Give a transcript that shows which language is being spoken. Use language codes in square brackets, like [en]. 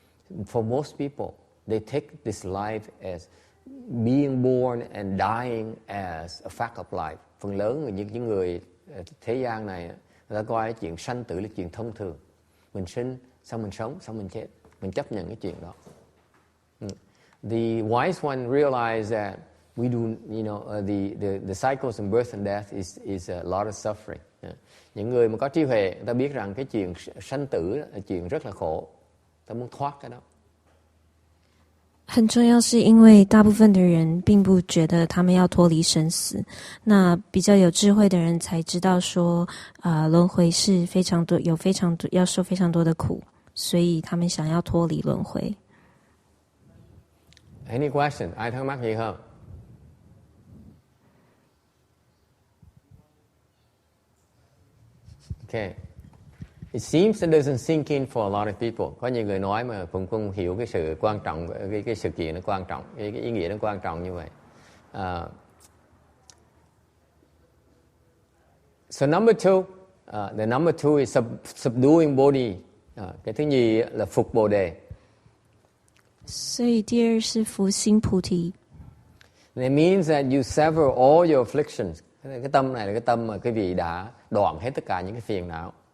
[en] For most people, they take this life as being born and dying as a fact of life. [vi] Phần lớn những người thế gian này, người ta coi cái chuyện sanh tử là chuyện thông thường. Mình sinh, xong mình sống, xong mình chết. Mình chấp nhận cái chuyện đó. [en] The wise one realize that we do, the cycles of birth and death is a lot of suffering. [vi] Những người mà có trí huệ, người ta biết rằng cái chuyện sanh tử là chuyện rất là khổ. Ta muốn thoát cái đó. [zh] 很重要，是因为大部分的人并不觉得他们要脱离生死。那比较有智慧的人才知道说，轮回是非常多，有非常多要受非常多的苦，所以他们想要脱离轮回。 [en] Any question? [vi] Ai thắc mắc gì không? [en] Okay. It seems it doesn't sink in for a lot of people. [vi] Có nhiều người nói mà cũng không hiểu cái sự quan trọng, cái sự kiện nó quan trọng, cái ý nghĩa nó quan trọng như vậy. [en] So number two, the number two is subduing body. [vi] Cái thứ nhì là phục bồ đề. [zh] 所以第二是伏心菩提。 [en] It means that you sever all your afflictions. [vi] Cái tâm này là cái tâm mà quý vị đã đoạn hết tất cả những cái phiền não.